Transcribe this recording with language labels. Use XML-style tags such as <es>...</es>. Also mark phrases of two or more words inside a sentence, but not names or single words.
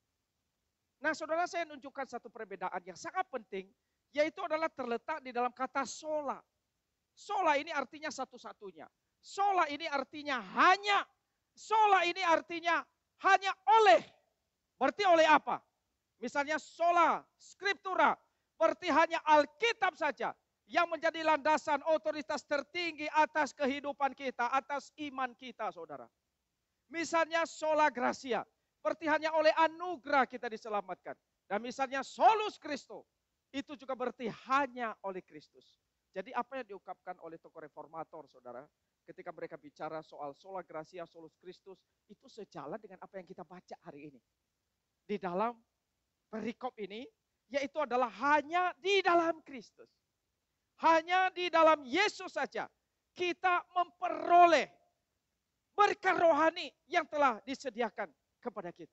<id>Nah saudara, saya menunjukkan satu perbedaan yang sangat penting, yaitu adalah terletak di dalam kata sola. Sola ini artinya satu-satunya. Sola ini artinya hanya. Sola ini artinya hanya oleh. Berarti oleh apa?</id> <la>Misalnya sola scriptura,</la> <id>berarti hanya Alkitab saja yang menjadi landasan otoritas tertinggi atas kehidupan kita, atas iman kita saudara.</id> <la>Misalnya sola gratia.</la> <id>Berarti hanya oleh anugerah kita diselamatkan. Dan misalnya</id> <la>solus Christo,</la> <id>itu juga berarti hanya oleh Kristus. Jadi apa yang diungkapkan oleh tokoh reformator saudara, ketika mereka bicara soal</id> <la>sola gratia, solus Christus,</la> <id>itu sejalan dengan apa yang kita baca hari ini. Di dalam perikop ini, yaitu adalah hanya di dalam Kristus. Hanya di dalam Yesus saja kita memperoleh berkat rohani yang telah disediakan kepada kita.</id>